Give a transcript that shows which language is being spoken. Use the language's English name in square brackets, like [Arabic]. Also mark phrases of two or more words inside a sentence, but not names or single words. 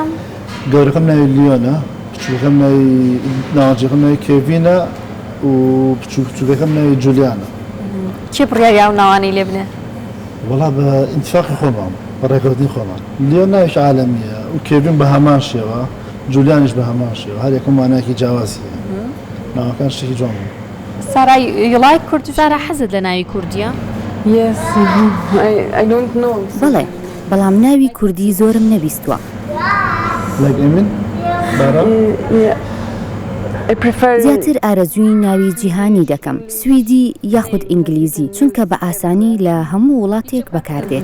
[Central Kurdish] گەورەکەم ناوی لیۆنە کچووکەکەم ناوی ناوەجێکەکەم ناوی کێڤینە و کچووکەکەم ناوی جولیانە چێ بڕیاری ئەو ناوانەی لێ بنێ؟ وەڵا بە ئینتفاقی خۆمان بە ڕێکەوتی خۆمان لیۆن ناویش عالەمیە و کێڤین بە هەمان شێوە جولیانیش بە هەمان شێوە هەر یەکەم مانایەکی جیاوازیە ناوەکان شتێکی جوان بوو [English] سارا you like Kurdish؟ [Central Kurdish] سارا حەزت لە ناوی کوردیە؟ [English] Yes, I don't know. [Central Kurdish] بەڵێ بەڵام ناوی کوردی زۆرم نەبیستووە. لایک ئێمن بارا [English] I prefer [Central Kurdish] زیاتر ئارەزووی ناوی جیهانی دەکەم سویدی یاخود ئینگلیزی چونکە بە ئاسانی لە هەموو وڵاتێک بەکاردێت.